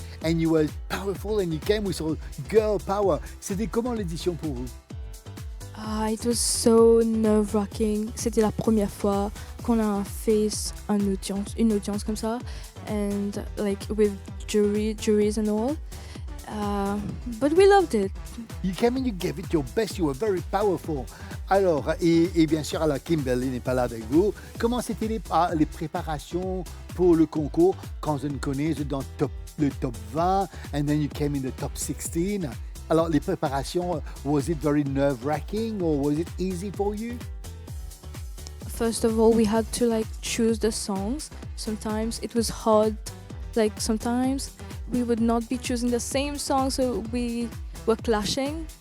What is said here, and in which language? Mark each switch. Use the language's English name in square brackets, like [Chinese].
[English] And you were powerful and you came with your girl power. [French] C'était comment l'édition pour vous? [English] It was so nerve-wracking. [French] C'était la première fois qu'on a fait une audience comme ça, [English] and like with juries and all. But we loved it. You came and you gave it your best. You were very powerful. [French] Alors, et bien sûr, alors Kimberly n'est pas là avec vous. Comment c'était les préparations pour le concours quand on connaît dans le top 20 [English] and then you came in the top 16? [French] Alors, les préparations, [English] was it very nerve-wracking or was it easy for you? First of all, we had to like choose the songs. Sometimes it was hard. Like sometimes we would not be choosing the same song, so we were clashing.